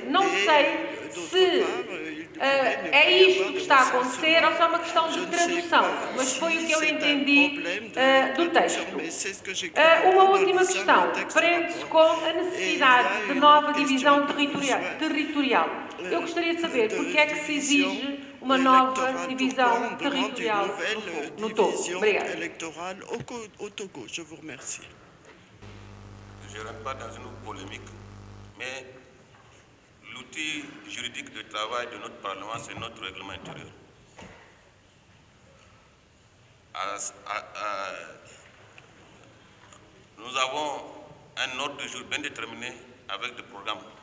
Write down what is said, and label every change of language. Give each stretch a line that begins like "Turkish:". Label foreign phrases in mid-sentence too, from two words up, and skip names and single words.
Portuguese: Não sei se é isto que está a acontecer ou se é uma questão de tradução, mas foi o que eu entendi do texto. Uma última questão prende-se com a necessidade de nova divisão territorial. Eu gostaria de saber porque é que se exige uma nova divisão territorial no Togo. Obrigada.
French: Je vous remercie. Je ne rentre pas dans une polémique, mais l'outil juridique de travail de notre Parlement, c'est notre règlement intérieur. Nous avons un ordre du jour bien déterminé avec des programmes.